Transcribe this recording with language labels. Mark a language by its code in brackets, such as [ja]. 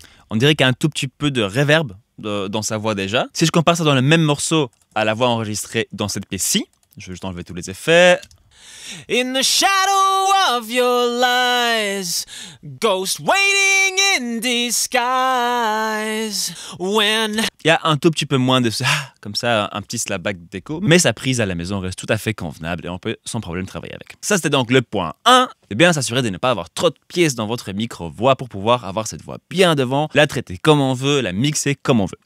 [fr] On dirait qu'il y a un tout petit peu de reverb dans sa voix déjà. Si je compare ça dans le même morceau à la voix enregistrée dans cette pièce-ci, je vais juste enlever tous les effets. [en] In the shadow of your lies, ghost waiting in disguise. When... [fr] Il y a un tout petit peu moins de ça, comme ça, un petit slapback d'écho, mais sa prise à la maison reste tout à fait convenable et on peut sans problème travailler avec. Ça, c'était donc le point 1. C'est bien s'assurer de ne pas avoir trop de pièces dans votre micro-voix pour pouvoir avoir cette voix bien devant, la traiter comme on veut, la mixer comme on veut.